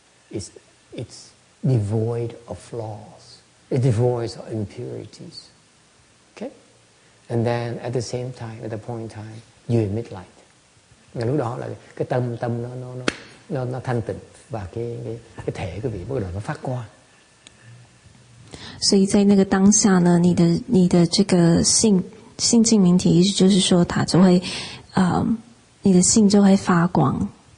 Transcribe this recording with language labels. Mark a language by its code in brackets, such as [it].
[en] It's devoid of flaws. It's devoid of impurities. Okay? And then at the same time, at the point in time, you emit light. [vi] Và lúc đó là cái tâm nó thanh tịnh, và cái thể của vị bắt đầu nó phát quang. [zh] 所以在那个当下呢，你的这个性净明体，意思就是说，它就会你的性就会发光。